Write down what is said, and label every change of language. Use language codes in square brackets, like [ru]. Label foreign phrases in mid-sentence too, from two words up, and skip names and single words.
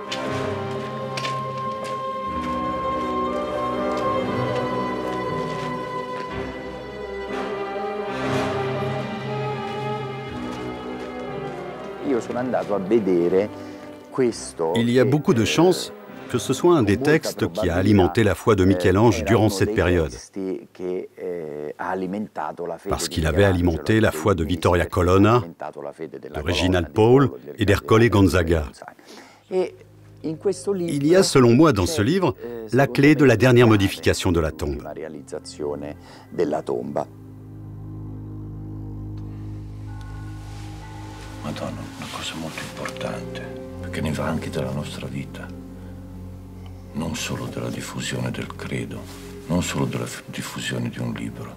[fr] Il y a beaucoup de chances que ce soit un des textes qui a alimenté la foi de Michel-Ange durant cette période, parce qu'il avait alimenté la foi de Vittoria Colonna, de Reginald Pole et d'Ercole Gonzaga. Il y a, selon moi, dans ce livre, la clé de la dernière modification de la tombe. [it] Madonna, una cosa molto importante, perché ne va anche della nostra vita. Non solo della diffusione del credo, non solo della diffusione di un libro.